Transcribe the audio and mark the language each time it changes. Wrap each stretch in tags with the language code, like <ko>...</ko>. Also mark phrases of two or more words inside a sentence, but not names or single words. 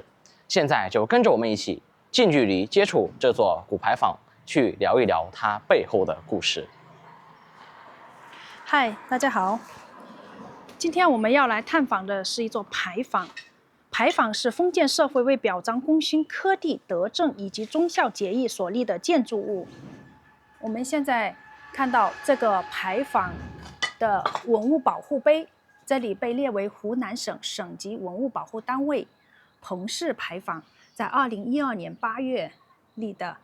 <zh>現在就跟着我們一起近距離接觸這座古牌坊，去聊一聊它背後的故事。嗨，大家好。今天我們要來探訪的是一座牌坊。牌坊是封建社會為表彰功勳、科第、德政以及忠孝節義所立的建築物。我們現在看到這個牌坊的文物保護碑，這裡被列為湖南省省級文物保護單位。彭氏牌坊在2012年8月立的。</zh>